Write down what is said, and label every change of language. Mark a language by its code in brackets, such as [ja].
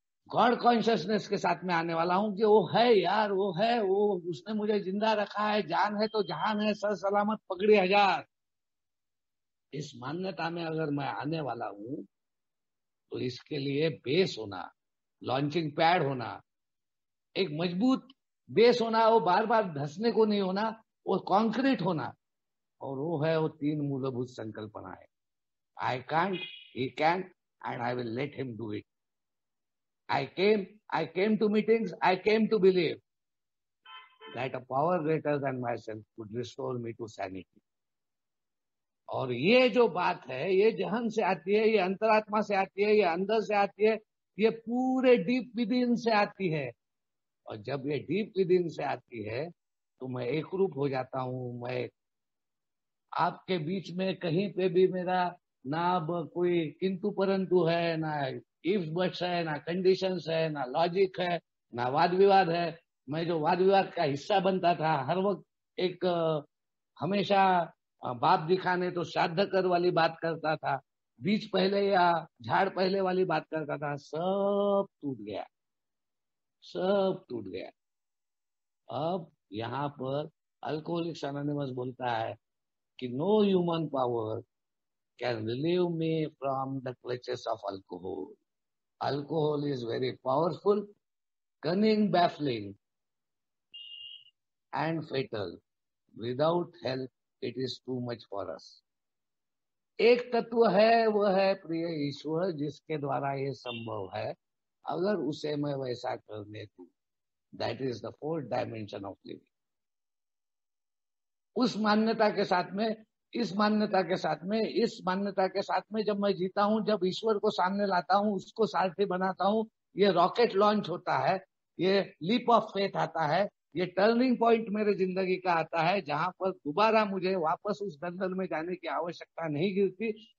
[hi] God consciousness के साथ में आने वाला हूं कि वो है यार, वो है, वो उसने मुझे जिंदा रखा है, जान है तो जहान है, सर सलामत पगड़ी हजार, इस मान्यता में अगर मैं आने वाला हूं, तो इसके लिए बेस होना, लॉन्चिंग पैड होना, एक मजबूत बेस होना, वो बार बार धसने को नहीं होना, वो कॉन्क्रीट होना, और वो है वो तीन मूलभूत संकल्पना है, [en] I can't, he can, and I will let him do it. I came to meetings, I came to believe that a power greater than myself could restore me to sanity. [hi] और ये जो बात है, ये जहन से आती है, ये अंतरात्मा से आती है, ये अंदर से आती है, ये पूरे डीप विदिन से आती है। और जब ये डीप विदिन से आती है तो मैं एक रूप हो जाता हूँ। मैं आपके बीच में कहीं पे भी मेरा ना कोई किंतु परंतु है, ना इफ बट्स है, ना कंडीशंस है, ना लॉजिक है, ना वाद विवाद है। मैं जो वाद विवाद का हिस्सा बनता था, हर वक्त एक हमेशा बाप दिखाने तो श्राद्ध कर वाली बात करता था, बीज पहले या झाड़ पहले वाली बात करता था, सब टूट गया, सब टूट गया। अब यहाँ पर अल्कोहलिक्स एनोनिमस बोलता है कि [en] No human power can relieve me from the clutches of alcohol. Alcohol is very powerful, cunning, baffling, and fatal. Without help, it is too much for us. [hi] एक तत्व है, वह है प्रिय ईश्वर, जिसके द्वारा ये संभव है, अगर उसे मैं वैसा करने दूं, [en] That is the fourth dimension of living. [hi] उस मान्यता के साथ में, इस मान्यता के साथ में, इस मान्यता के साथ में जब मैं जीता हूं, जब ईश्वर को सामने लाता हूं, उसको सारथी बनाता हूं, ये रॉकेट लॉन्च होता है, ये लीप ऑफ फेथ आता है, ये टर्निंग पॉइंट मेरे जिंदगी का आता है, जहां पर दोबारा मुझे वापस उस दलदल में जाने की आवश्यकता नहीं गिरती।